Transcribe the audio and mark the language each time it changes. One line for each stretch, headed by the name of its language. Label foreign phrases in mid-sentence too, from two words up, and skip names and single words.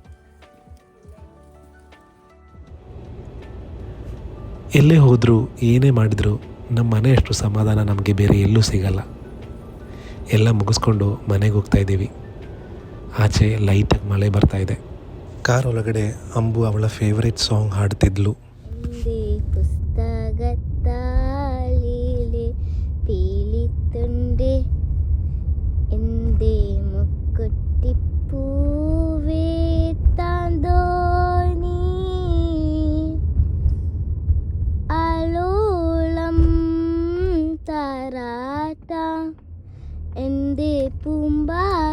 Kannada: ಎಲ್ಲೇ ಹೋದರೂ ಏನೇ ಮಾಡಿದರೂ ನಮ್ಮ ಮನೆ ಅಷ್ಟು ಸಮಾಧಾನ ನಮಗೆ ಬೇರೆ ಎಲ್ಲೂ ಸಿಗಲ್ಲ. ಎಲ್ಲ ಮುಗಿಸ್ಕೊಂಡು ಮನೆಗೆ ಹೋಗ್ತಾ ಇದ್ದೀವಿ. ಆಚೆ ಲೈಟಾಗಿ ಮಳೆ ಬರ್ತಾ ಇದೆ. ಕಾರ್ ಒಳಗಡೆ ಅಂಬು ಅವಳ
English: favourite song
Kannada: ಹಾಡ್ತಿದ್ಲು.
Malayalam: പുസ്തകത്താളിലെ പീലിത്തുണ്ട് എൻ്റെ മുക്കുറ്റിപ്പൂവേ താന്തോണി ആലോളം താരാട്ട എൻ്റെ പൂമ്പാ